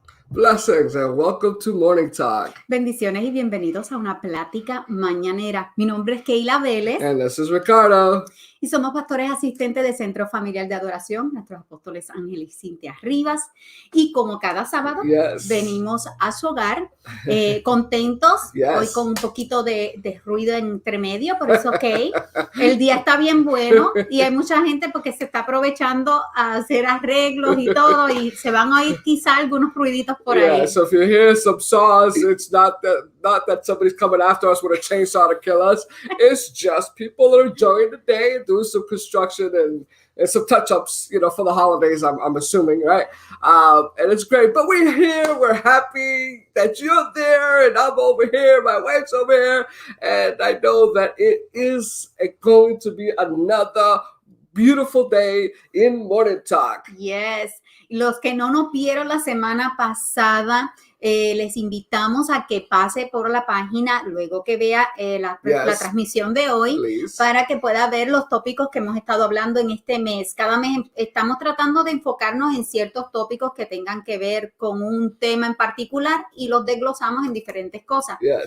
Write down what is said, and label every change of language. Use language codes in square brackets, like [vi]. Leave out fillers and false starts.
[en] blessings and welcome to Morning Talk. [es] Bendiciones y bienvenidos a una plática mañanera. Mi nombre es Keila Vélez. [en] And this is Ricardo. [es] Y somos pastores asistentes de Centro Familiar de Adoración, nuestros apóstoles Ángel y Cintia Rivas. Y como cada sábado, venimos a su hogar contentos, hoy con un poquito de ruido entre medio, pero es ok. El día está bien bueno y hay mucha gente porque se está aprovechando a hacer arreglos y todo y se van a oír quizá algunos ruiditos por ahí. [en] So if you hear some saws, it's not that somebody's coming after us with a chainsaw to kill us. It's just people that are enjoying the day and doing some construction and some touch-ups, for the holidays, I'm assuming, right? And it's great. But we're here. We're happy that you're there, and I'm over here. My wife's over here. And I know that it is going to be another beautiful day in Morning Talk. Yes. [es] Los que no nos vieron la semana pasada, les invitamos a que pase por la página luego que vea la transmisión de hoy, para que pueda ver los tópicos que hemos estado hablando en este mes. Cada mes estamos tratando de enfocarnos en ciertos tópicos que tengan que ver con un tema en particular y los desglosamos en diferentes cosas.